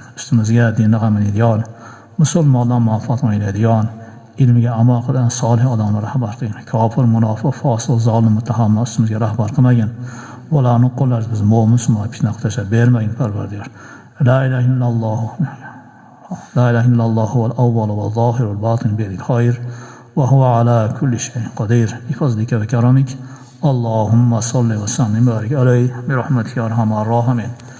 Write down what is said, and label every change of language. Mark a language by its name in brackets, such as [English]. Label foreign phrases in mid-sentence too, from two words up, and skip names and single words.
[Uzbek] Ustimizga dinni g'aminadigan, musulmonlar manfaat o'ylaydigan, ilmiga amal qilgan solih odamlar rahbar qilgin. Kofir, munofiq, fosiq, zolim, muttahamlar ustimizga rahbar qilmagin. Ularning qo'llari biz mo'min musulmon fitna qilishga bermagin Parvardigor. [Arabic] لا إله إلا الله. لا إله إلا الله والأول والظاهر والباطن بالخير وهو على كل شيء قدير. بفضلك وكرمك. اللهم صل وسلم بارك عليه برحمتك يا أرحم الراحمين.